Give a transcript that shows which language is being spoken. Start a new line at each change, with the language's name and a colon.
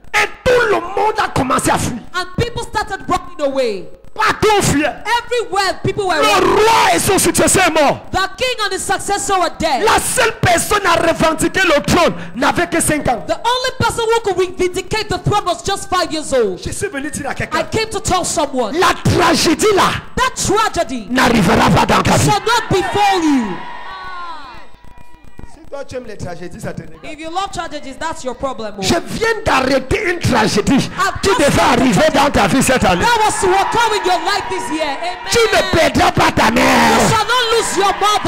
French: Et tout le monde a commencé à fuir.
English: and people started running away.
French: Partout fuyait.
English: Everywhere, people were
French: Le
English: running.
French: roi et son successeur est mort.
English: The king and his successor were dead.
French: La seule personne à revendiquer le trône n'avait que 5 ans.
English: The only person who could vindicate the throne was just 5 years old.
French: Je suis venu dire à
English: I
French: quelqu'un,
English: came to tell someone
French: la tragédie là
English: that tragedy
French: n'arrivera pas dans ta vie.
English: shall not befall you.
French: Si toi tu aimes les tragédies, ça te regarde.
English: If you love tragedies, that's your problem.
French: Je viens d'arrêter une tragédie qui
English: just
French: devait arriver dans ta vie cette année.
English: That was to occur in your life this year. Amen.
French: Tu ne perdras pas ta
English: You
French: mère.
English: shall not lose your mother.